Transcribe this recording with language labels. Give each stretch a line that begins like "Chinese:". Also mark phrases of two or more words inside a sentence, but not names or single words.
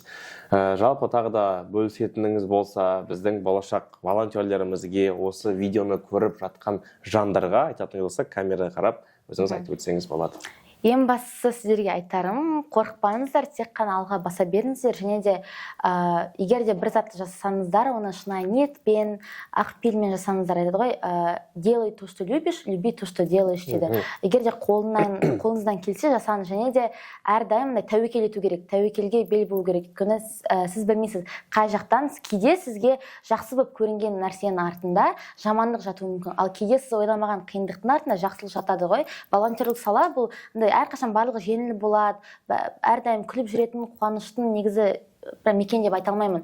Kazakh: Жалпы тағы да бөлісетініңіз болса, біздің болашақ волонтерлерімізге осы видеоны көріп жатқан жандарға айтатын болса, камераға қарап өзіңіз айтып өтсеңіз болады. Ең бастысы сіздерге айтарым, қорықпаңыздар, тек қана алға баса беріңіздер, және де егер де бір затты жасасаңыздар, оны шынайы ниетпен, ақ пейілмен жасаңыздар, айтады ғой,
Russian: делай то, что любишь, люби то, что делаешь дейді.
Kazakh: Егер де қолыңыздан келсе жасаңыз, және де әрдайым тәуекел ету керек, тәуекелге бел болу керек. Өйткені сіз білмейсіз, қай жақтан кейде сізге жақсы болып көрінген нәрсенің артында жамандық жатуы мүмкін. Ал кейде сіз ойламаған қиындықтың артында жақсылық жатады ғой. Волонтерлік сала бұл әрқашан барлығы жеңіл болады, әрдайым күліп жүретін, қуаныштың негізі мекен деп айта алмаймын.